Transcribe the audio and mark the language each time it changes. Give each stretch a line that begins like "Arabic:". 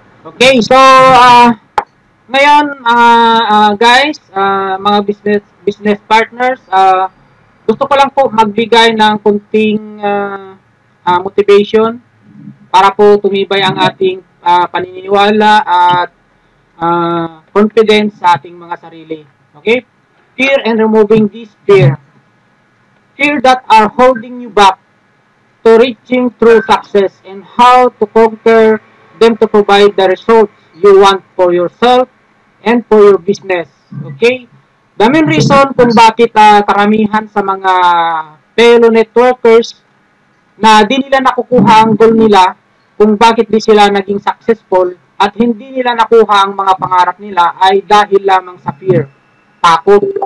Filipino: Okay, so ngayon guys, mga business partners, gusto ko lang po magbigay ng kunting motivation para po tumibay ang ating paniniwala at confidence sa ating mga sarili.
English: Okay? Fear and removing this fear. Fear that are holding you back to reaching true success and how to conquer them to provide the results you want for yourself and for your business. Okay? The main reason
Filipino: kung bakit karamihan sa mga fellow networkers na di nila nakukuha ang goal nila, kung bakit di sila naging successful at hindi nila nakuha ang mga pangarap nila ay dahil lamang sa fear, takot.